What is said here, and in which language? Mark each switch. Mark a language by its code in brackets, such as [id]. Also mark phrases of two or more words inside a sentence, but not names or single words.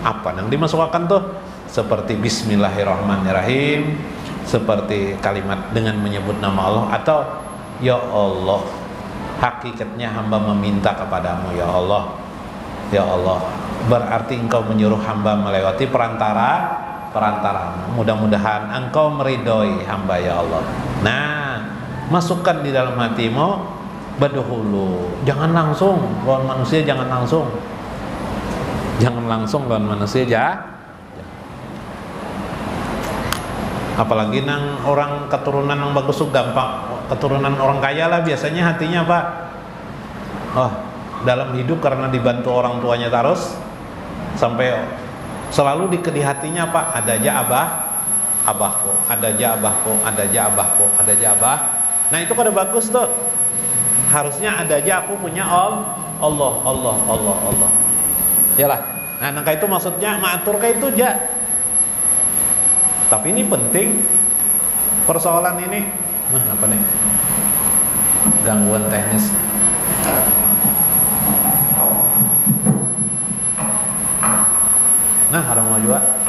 [id] Apa yang dimasukkan tuh? Seperti bismillahirrahmanirrahim, seperti kalimat dengan menyebut nama Allah, atau [ar] يا الله, [id] hakikatnya hamba meminta kepadamu [ar] يا الله. يا الله, [id] berarti engkau menyuruh hamba melewati perantaramu. Mudah-mudahan engkau meridhoi hamba [ar] يا الله. [id] Nah, masukkan di dalam hatimu badhulu. [bjn] Jangan langsung lawan manusia, jangan langsung lawan manusia apalagi nang orang keturunan yang bagus tuh gampang, keturunan orang kaya lah biasanya hatinya apa? Dalam hidup karena dibantu orang tuanya terus sampai selalu di hatinya apa? Ada aja abahku, ada aja abahku, ada aja abahku, ada aja abah. Nah itu kada bagus tuh. Harusnya ada aja aku punya Allah. Yalah. Nah nangka itu maksudnya maatur kayak itu aja. Tapi ini penting persoalan ini. Apa nih? Gangguan teknis. Nah, ada mau juga.